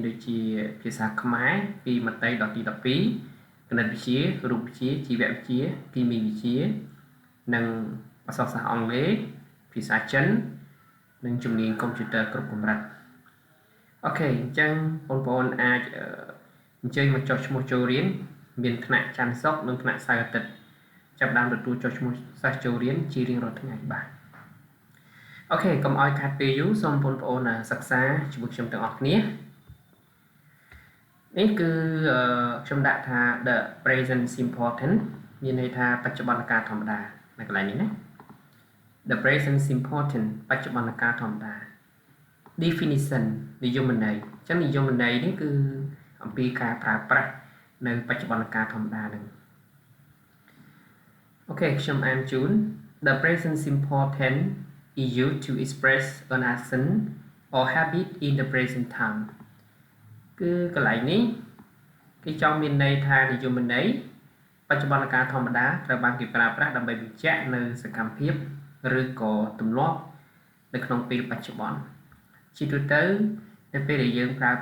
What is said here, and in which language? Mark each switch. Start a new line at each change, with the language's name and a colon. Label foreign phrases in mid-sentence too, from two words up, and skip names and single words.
Khmer: ដូចជាភាសាខ្មែរពីមត្តេយដល់ទី12គណិតវិទ្យារូបវិទ្យាជីវវិទ្យាគីមីវិទ្យានិងអក្សរសាស្ត្រអង់គ្លេសភាសាចិននិងជំនាញកុំព្យូទ័រគ្រប់កម្រិតអូខេអញ្ចឹងបងប្អូនអាចអញ្ជើញមកចុះឈ្មោះចូលរៀនមានថ្នាក់ច័ន្ទសុក្រនិងថ្នាក់សៅរ៍អាទិត្យចាប់ផ្ដើមទទួលចុះឈ្មោះសិស្សចូលរៀនជារៀងរាល់ថ្ងៃបាទអូខេកុំឲ្យខាត់ពេលយូរសូមបងប្អូនសិក្សាជាមួយខ្ញុំទាំងអស់គ្នា នេះគឺខ្ញុំដាក់ថា
English: the present simple tense
Khmer: មានន័យថាបច្ចុប្បន្នកាលធម្មតានៅកន្លែងនេះណា
English: the present simple tense
Khmer: បច្ចុប្បន្នកាលធម្មតា definition និយមន័យអញ្ចឹងនិយមន័យនេះគឺអំពីការប្រើប្រាស់នៅបច្ចុប្បន្នកាលធម្មតានឹង អូខេខ្ញុំអានជូន
English: the present simple tense is used to express an action or habit in the present time
Khmer: គឺកន្លែងនេះគេចង់មានន័យថានិយមន័យបច្ចុប្បន្នកាលធម្ម តាត្រូវបានគេប្រើប្រាស់ដើម្បីបញ្ជាក់នៅសកម្មភាពឬក៏ទម្លាប់នៅក្នុងពេលបច្ចុប្បន្នជាទូទៅនៅពេលដែលយើងប្រើ